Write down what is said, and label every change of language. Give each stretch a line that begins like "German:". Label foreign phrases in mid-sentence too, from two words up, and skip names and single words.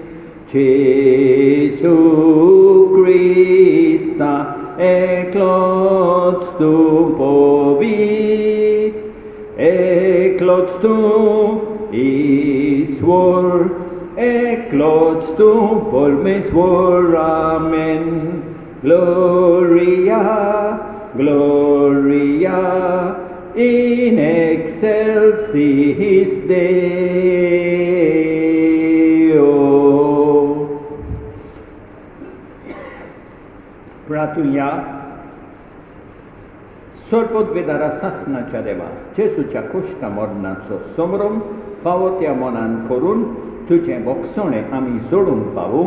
Konkani: जेसू ख्रिस्ता एकलोच तूं पवित्र एकलोच तूं ईश्वर एकलोच तूं परमेश्वर आमेन.
Latin: Gloria, Gloria in excelsis Deo.
Konkani: प्रार्थूया. सोडपोतवेदारा सासणाच्या देवा जेसूच्या कुश्ट मरणाचो सोमरोम फावो त्या मनान करून तुजें बोगसोणें आमी जोडूंक पावूं.